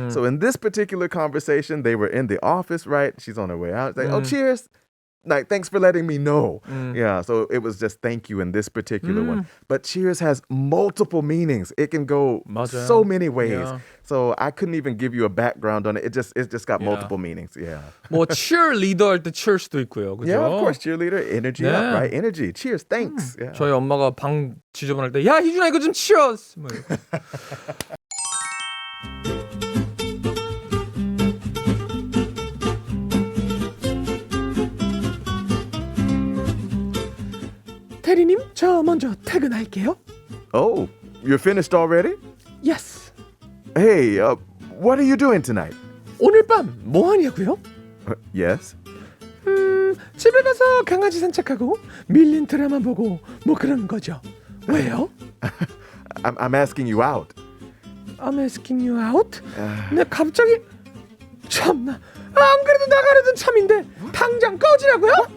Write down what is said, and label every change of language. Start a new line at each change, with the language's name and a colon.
English: So in this particular conversation, they were in the office, right? She's on her way out. It's like, oh, cheers. Like, thanks for letting me know. Yeah, so it was just thank you in this particular one. But cheers has multiple meanings. It can go
Korean: 맞아요.
English: so many ways. Yeah. So I couldn't even give you a background on it. It just got multiple meanings. Yeah.
Korean: 뭐 cheerleader 할 때 cheers도 있고요. 그죠?
English: Yeah, of course. Cheerleader, energy up, Yeah. right? Energy. Cheers. Thanks. Yeah.
Korean: 저희 엄마가 방 지저분할 때 야, 희준아 이거 좀 치워. 뭐 이렇게. 대리님, 저 먼저 퇴근할게요.
English: Oh, you're finished already? Yes. Hey, what are you doing tonight?
Korean: 오늘 밤 뭐 하냐고요?
English: Yes.
Korean: 집에 가서 강아지 산책하고 밀린 드라마 보고 뭐 그런 거죠. 왜요?
English: I'm asking you out. I'm asking you out?
Korean: 네, 갑자기 참나. 안 그래도 나가려던 참인데 당장 꺼지라고요?